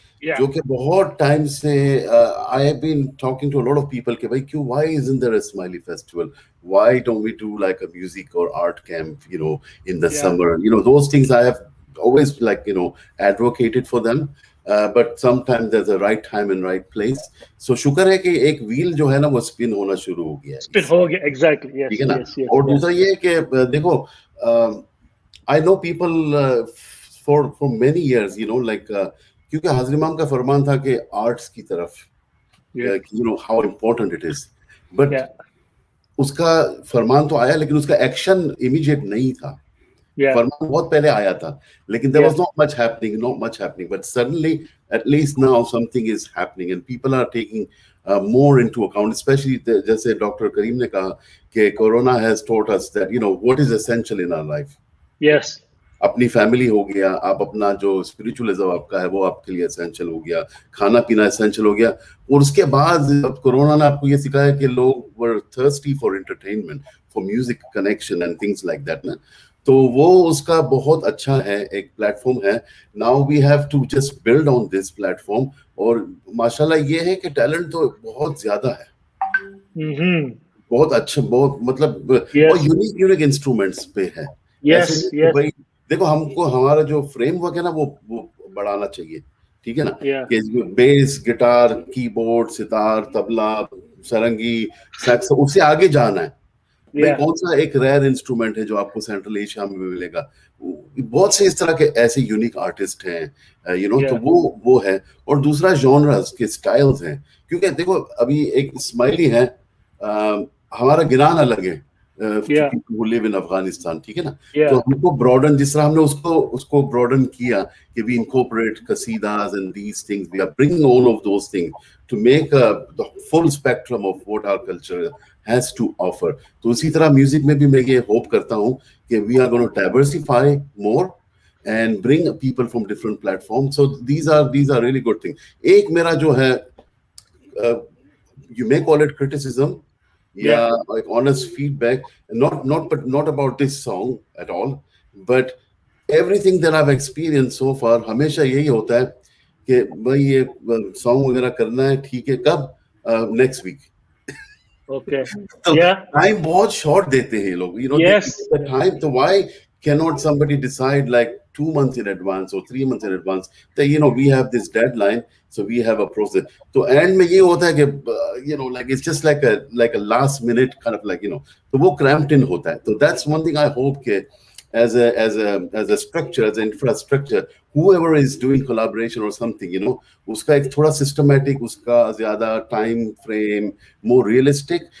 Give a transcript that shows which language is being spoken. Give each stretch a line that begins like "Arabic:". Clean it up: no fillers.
Hindi: जो कि बहुत टाइम से
English: I have been talking to a lot of people
Hindi: कि भाई क्यों,
English: why isn't there a Smiley festival? Why don't we do like a music or art camp, you know, in the summer? You know, those things I have always, like, you know, advocated for them. But sometimes there's a right time and right place.
Hindi: So शुक्र है कि एक wheel जो है ना वो spin होना शुरू हो गया. Spin हो गया, exactly.
English: Yes.
Hindi: ठीक है ना?
English: Yes, yes,
Hindi: और दूसरा ये है कि देखो,
English: I know people for many years, you know,
Hindi: like क्योंकि हाज़िर इमाम का फरमान था कि आर्ट्स की तरफ,
English: you know how important it is, but
Hindi: उसका फरमान तो आया लेकिन उसका एक्शन इमीडिएट नहीं था. फरमान बहुत पहले आया था लेकिन
English: there was not much happening, but suddenly at least now something is happening and people are taking more into account, especially
Hindi: जैसे डॉक्टर करीम ने कहा कि corona
English: has taught us that, you know, what is essential in our life. Yes.
Hindi: अपनी family हो गया, आप अपना जो स्पिरिचुअलिज्म आपका है वो आपके लिए एसेंशियल हो गया, खाना पीना एसेंशियल हो गया। और उसके बाद अब कोरोना ने आपको ये सिखाया कि लोग
English: were thirsty for entertainment, for music connection and things like that
Hindi: ना। तो वो उसका बहुत अच्छा है, एक प्लेटफॉर्म है।
English: Now we have to just build on this platform.
Hindi: और माशाल्लाह ये है कि टैलेंट तो बहुत ज्यादा है, बहुत अच्छा, बहुत मतलब और यूनिक इंस्ट्रूमेंट्स पे है। ऐसे नहीं कि भाई देखो, हमको हमारा जो फ्रेमवर्क है ना वो बढ़ाना चाहिए, ठीक है ना, कि base, guitar, keyboard, sitar, tabla, सारंगी, सैक्स, उससे आगे जाना है। भाई कौन सा एक रेयर इंस्ट्रूमेंट है जो आपको सेंट्रल एशिया में मिलेगा? बहुत से इस तरह के ऐसे यूनिक आर्टिस्ट हैं, यू नो, तो वो है। और दूसरा जॉनर्स के स्टाइल्स हैं, क्योंकि देखो अभी एक स्माइली है, हमारा गिरान अलग है,
English: who live in
Hindi: अफगानिस्तान, ठीक है ना। तो हमको ब्रॉडन, जिस तरह हमने उसको ब्रॉडन किया कि
English: we incorporate qasidas and these things, we are bringing all of those things to make the full spectrum of what our culture has to offer.
Hindi: तो उसी तरह म्यूजिक में भी मैं ये होप करता हूँ कि
English: we are going to diversify more and bring people from different platforms. So these are really good things.
Hindi: एक मेरा जो है,
English: you may call it criticism, like honest feedback, not about this song at all, but everything that I've experienced so far,
Hindi: हमेशा यही होता है कि भाई ये सॉन्ग वगैरह करना है, ठीक है, कब?
English: Next week. Okay.
Hindi: तो टाइम बहुत शॉर्ट देते हैं लोग,
English: you know, the time. So why cannot somebody decide like 2 months in advance or 3 months in advance that, you know, we have this deadline, so we have a process.
Hindi: तो and में ये होता है कि,
English: you know, like it's just like a last minute kind of like, you know,
Hindi: तो वो cramped in होता है।
English: तो that's one thing I hope कि as a structure, as an infrastructure, whoever is doing collaboration or something, you know,
Hindi: उसका एक थोड़ा
English: systematic, उसका ज़्यादा time frame, more realistic.